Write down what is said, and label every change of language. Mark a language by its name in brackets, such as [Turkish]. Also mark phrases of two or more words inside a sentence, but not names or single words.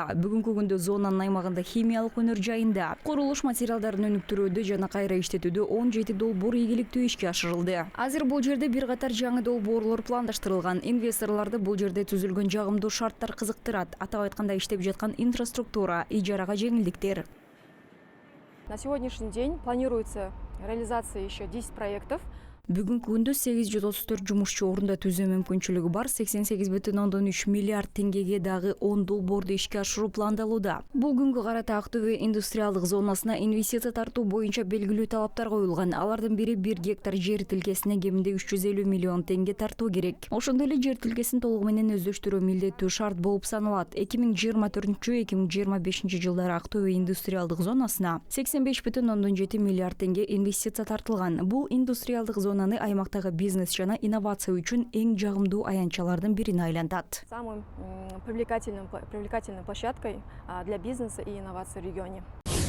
[Kyrgyz] Бүгүнкү күндө зонанын аймагында химиялык өнөр жайында курулуш материалдарын өнүктүрүүдө жана кайра иштетүүдө 17 долбоор ийгиликтүү ишке ашырылды. Азыр бул жерде бир катар жаңы долбоорлор пландаштырылган. Инвесторлорду бул жерде түзүлгөн жагымдуу шарттар кызыктырат. Атап айтканда, иштеп жаткан инфраструктура, ижарага жеңилдиктер. [Russian] На сегодняшний день планируется реализация еще 10 проектов. [Kyrgyz] Бүгүнкү күндө 834 жумушчу орунда түзүү мүмкүнчүлүгү бар. 88,3 миллиард теңгеге дагы 10 долбоорду ишке ашыруу пландалууда. Бул күнгө карата Актөбө индустриалдык зонасына инвестиция тартуу боюнча белгилүү талаптар коюлган. Алардын бири 1 гектар жер тилкесине кеминде 350 миллион теңге тартуу керек. Ошондой эле жер тилкесин толугу менен өздөштүрүү милдеттүү шарт болуп саналат. 2024-2025 жылдары Актөбө индустриалдык зонасына 85,7 миллиард теңге инвестиция тартылган. Бул индустриалдык зонаны аймактагы бизнес жана инновация үчүн эң жагымдуу аянтчалардын бирине айлантат. [Russian] Самым привлекательной площадкой для бизнеса и инноваций в регионе.